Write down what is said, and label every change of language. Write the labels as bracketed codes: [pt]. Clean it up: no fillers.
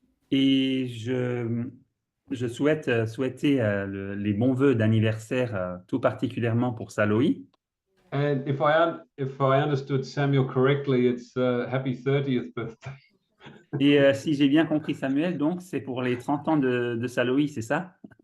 [fr] Et je souhaite souhaiter les bons vœux d'anniversaire, tout particulièrement pour Saloï. [en] And if I understood Samuel correctly, it's happy 30th birthday. [fr] Et si j'ai bien compris Samuel, donc c'est pour les 30 ans de Saloï, c'est ça?